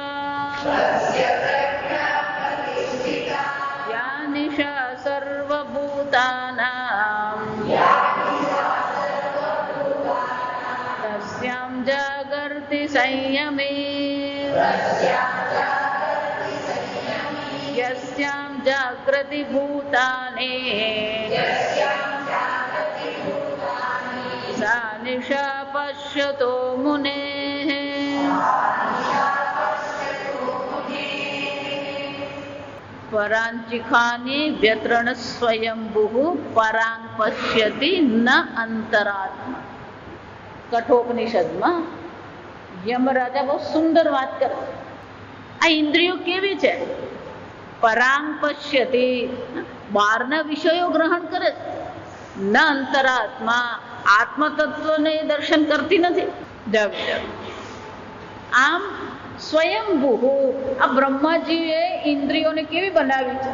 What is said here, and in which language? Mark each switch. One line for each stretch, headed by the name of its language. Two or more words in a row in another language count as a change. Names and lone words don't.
Sanskrit: या निशा सर्वभूतानां तस्यां जागर्ति संयमे यस्यां जागृति भूतानि सा निशा पश्यतो मुनेः। परांचिखानि व्यतृण स्वयंभुः परां पश्यति न अंतरात्मा।
Gujarati: कठोपनिषदમાં યમરાજા બહુ સુંદર વાત કરે. આ ઇન્દ્રિયો કેવી છે?
Sanskrit: પરાંગ પશ્યતિ,
Gujarati: બહારના વિષયો ગ્રહણ કરે છે.
Sanskrit: ન અંતરાત્મા,
Gujarati: આત્મતત્વને દર્શન કરતી નથી. આમ સ્વયંભૂ આ બ્રહ્માજીએ ઇન્દ્રિયોને કેવી બનાવી છે?